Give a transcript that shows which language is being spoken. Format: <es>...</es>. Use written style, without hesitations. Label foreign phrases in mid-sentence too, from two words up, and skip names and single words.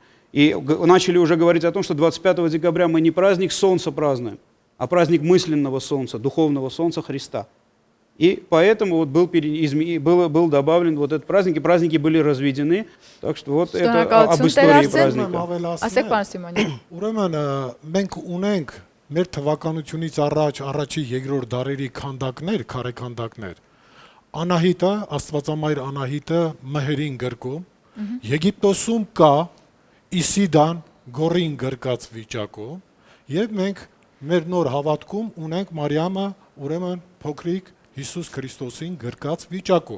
<ru>И начали уже говорить о том, что 25 декабря мы не праздник Солнца празднуем, а праздник мысленного солнца, духовного солнца Христа. И поэтому вот был добавлен вот этот праздник, и праздники были разведены. Так что вот это об истории праздника.</ru> <hy>Ուրեմն մենք ունենք մեր թվականությունից առաջի երկրորդ դարերի քանդակներ, քարեքանդակներ։ Անահիտը, Աստվածամայր Անահիտը մհերին գրկում, Եգիպտոսում կա Իսիդան գորին գրկած վիճակում, եւ մենք մեր նոր հավատքում ունենք Մարիամը, ուրեմն փոքրիկ Հիսուս Քրիստոսին գրկած վիճակում։</hy>